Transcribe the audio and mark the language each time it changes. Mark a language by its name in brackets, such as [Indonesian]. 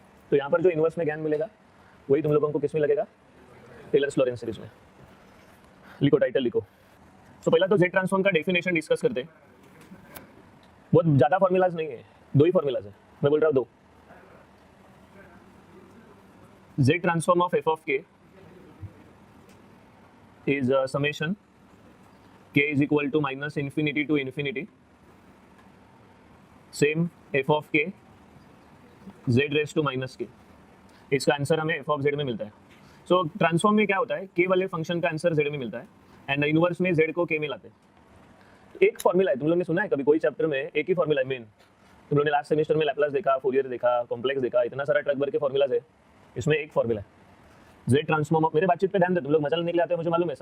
[Hindi] तो यहाँ पर जो इनवर्स में ज्ञान मिलेगा वही तुम लोगों को किस में लगेगा, टेलर्स लॉरेंस सीरीज में। लिखो, टाइटल लिखो। तो पहला तो जेड ट्रांसफॉर्म का डेफिनेशन डिस्कस करते हैं। बहुत ज़्यादा फॉर्मूलाज नहीं है, 2 ही फॉर्मूलाज है, मैं बोल रहा हूँ 2। [English] Z transform of f of k is summation k is equal to minus infinity to infinity same f of k z raised to minus k। [Hindi] इसका आंसर हमें f of z में मिलता है। सो ट्रांसफॉर्म में क्या होता है, k वाले फंक्शन का आंसर z में मिलता है एंड इनवर्स में z को k में लाते हैं। एक फॉर्मूला है, तुम लोगों ने सुना है कभी कोई चैप्टर में एक ही फॉर्मूला है मेन। तुम लोगों ने लास्ट सेमेस्टर में लैपलास देखा, फोरियर देखा, कॉम्प्लेक्स देखा, इतना सारा ट्रक भर के फॉर्मूलाज है, इसमें एक फॉर्मूला है जेड ट्रांसफॉर्म ऑफ। मेरे बातचीत पे ध्यान दे, तुम लोग मजा लेने के लिए आते हैं, मुझे मालूम है।